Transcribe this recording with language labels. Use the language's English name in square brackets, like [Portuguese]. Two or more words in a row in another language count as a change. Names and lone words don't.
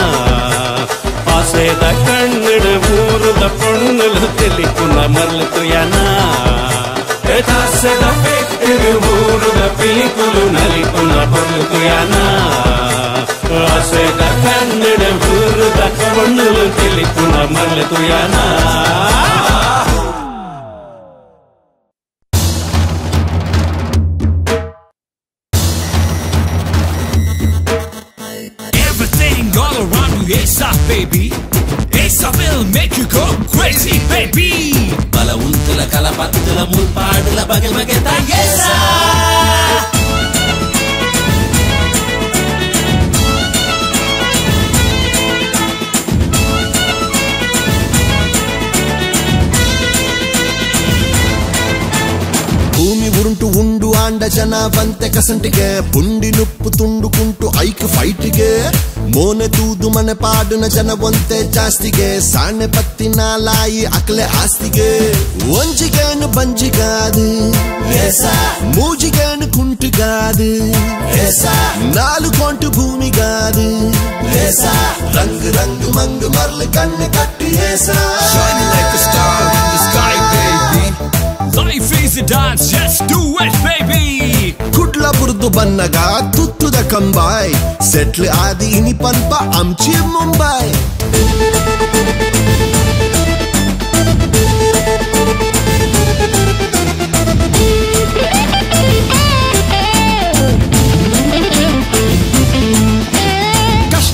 [Tulu] ಆಸೆದ ಕಣ್ಣಡು ಊರುದ ಪೊಣ್ಣುಲು ತಿಳಿಪುನ ಮರ್ಲು ಯಾನ ದಾಸದ ಪೆಟ್ಟಿಗೆ ಊರುದ ಪಿಲಿಕುಲು ನಲಿಪುನ ಪುರ್ಲು ಯಾನ ಆಸೆದ ಕಣ್ಣಡು ಊರುದ ಪೊಣ್ಣುಲು ತಿಳಿಪುನ ಮರ್ಲು ಯಾನ [English] ASAP baby, ASAP will make you go crazy baby. [Tulu] Bala untula kala pattula mulpaadula bage bage ta yesa. ಭೂಮಿ ಉರುಂಟು ಉಂಡು ಆಂಡ ಜನ ಬಂತೆ ಕಸಂಟಿಗೆ ಬುಂಡಿ ನುಪ್ಪು ತುಂಡುಕುಂಟು ಐಕ್ ಫೈಟಿಗೆ ಮೋನೆ ತೂದು ಮನೆ ಪಾಡುನ ಜನ ಒಂತೆ ಜಾಸ್ತಿಗೆ ಸಾಣೆ ಪತ್ತಿನ ಲಾಯಿ ಅಕ್ಲೆ ಆಸ್ತಿಗೆ ಒಂಜಿಗೇನು ಬಂಜಿಗಾದು ಮೂಜಿಗೇನು ಕುಂಟುಗಾದು ನಾಲು ಕೊಂಟು ಭೂಮಿಗಾದು ರಂಗ್ ರಂಗ್ ಮಂಗ್ ಮರ್ಲು ಕಣ್ಣು ಕಟ್ಟಿ [English] Shining like a star in the sky baby. Life is a dance, just do it baby. [Tulu] ಕುಡ್ಲ ಬುರ್ದು ಬನ್ನಗ ತುತ್ತುದ ಕಂಬಾಯ್ ಸೆಟ್ಲ್ ಆದಿ ಇನಿ ಪನ್ಪ [Marathi] आमची मुंबई [Tulu] ಕಷ್ಟ